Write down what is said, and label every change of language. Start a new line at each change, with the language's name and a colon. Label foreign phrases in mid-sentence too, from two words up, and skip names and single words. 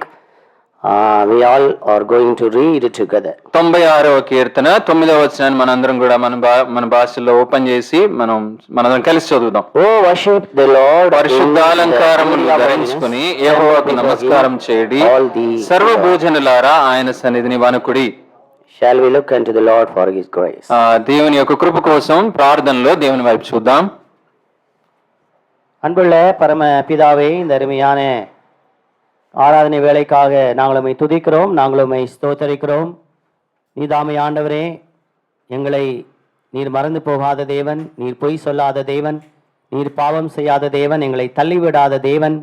English: We all are going to read it together.
Telugu: 96వ కీర్తన 9వ వచనాన్ని మనందరం కూడా మన భాషలో ఓపెన్ చేసి మనం కలిసి చదువుదాం.
English: Oh, worship the Lord.
Telugu: పరిశుద్ధాలంకారములు ధరించుకుని యెహోవాకు నమస్కారం చేయండి, సర్వభూజనులారా ఆయన సన్నిధిని వణకుడి.
English: Shall we look unto the Lord for His grace?
Telugu: దేవుని యొక్క కృప కోసం ప్రార్థనలో దేవుని వైపు చూద్దాం.
Tamil: அன்புள்ள பரம பிதாவே, இந்த அருமையான ஆராதனை வேலைக்காக நாங்கள் உம்மை துதிக்கிறோம், நாங்கள் உம்மை ஸ்தோத்தரிக்கிறோம். நீதாமே ஆண்டவரே, எங்களை நீர் மறந்து போகாத தேவன், நீர் பொய் சொல்லாத தேவன், நீர் பாவம் செய்யாத தேவன், எங்களை தள்ளிவிடாத தேவன்.